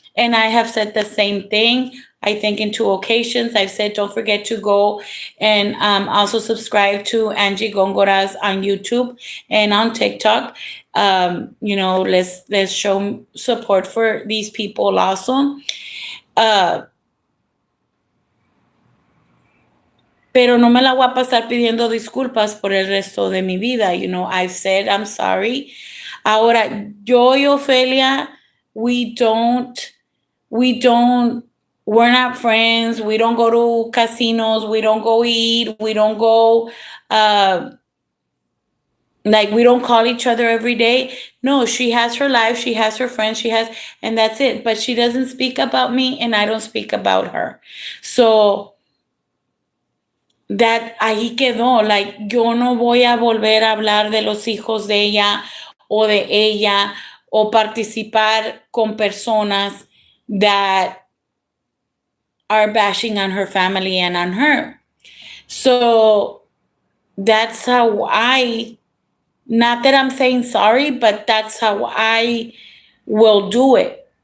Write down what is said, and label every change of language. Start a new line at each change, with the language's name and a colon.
English: And I have said the same thing. I think in 2 occasions I've said don't forget to go and also subscribe to Angie Gongoraz on YouTube and on TikTok. Let's show support for these people also.
Spanish: Pero no me la voy a pasar pidiendo disculpas por el resto de mi vida.
English: I've said I'm sorry.
Spanish: Ahora, yo y
English: Ofelia, we're not friends. We don't go to casinos. We don't go eat. We don't go, we don't call each other every day. No, she has her life. She has her friends. And that's it. But she doesn't speak about me and I don't speak about her. So that
Spanish: ahí quedó. Yo no voy a volver a hablar de los hijos de ella o de ella o participar con personas
English: that are bashing on her
Spanish: family and on her. So
English: that's how I, not that I'm saying sorry, but that's how I will do it.